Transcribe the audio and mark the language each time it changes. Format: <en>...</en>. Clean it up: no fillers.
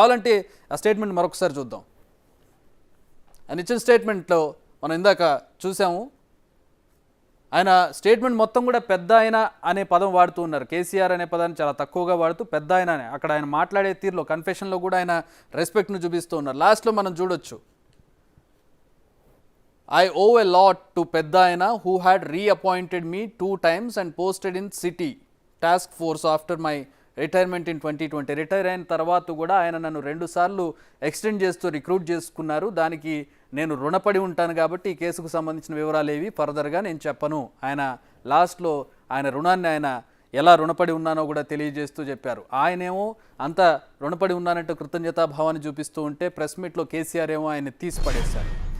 <te>కావాలంటే ఆ స్టేట్మెంట్ మరొకసారి చూద్దాం. ఆయన ఇచ్చిన స్టేట్మెంట్లో మనం ఇందాక చూసాము, ఆయన స్టేట్మెంట్ మొత్తం కూడా పెద్ద ఆయన అనే పదం వాడుతూ ఉన్నారు. కేసీఆర్ అనే పదాన్ని చాలా తక్కువగా వాడుతూ పెద్ద ఆయన అనే అక్కడ ఆయన మాట్లాడే తీరులో కన్ఫెషన్లో కూడా ఆయన రెస్పెక్ట్ను చూపిస్తూ ఉన్నారు. లాస్ట్లో మనం చూడొచ్చు,</te> <en>I owe a lot to Peddaina who had reappointed me 2 times and posted in city task force after my retirement in 2020.</en> <te>Retire అయిన తర్వాత కూడా ఆయన నన్ను 2 సార్లు ఎక్స్టెండ్ చేస్తూ రిక్రూట్ చేసుకున్నారు. దానికి నేను రుణపడి ఉంటాను కాబట్టి ఈ కేసుకు సంబంధించిన వివరాలు ఏవి ఫర్దర్గా నేను చెప్పను. ఆయన లాస్ట్లో ఆయన రుణాన్ని ఆయన ఎలా రుణపడి ఉన్నానో కూడా తెలియజేస్తూ చెప్పారు. ఆయనేమో అంత రుణపడి ఉన్నానంటే కృతజ్ఞతాభావాన్ని చూపిస్తూ ఉంటే ప్రెస్ మీట్లో కేసీఆర్ ఏమో ఆయన తీసి పడేశారు.</te>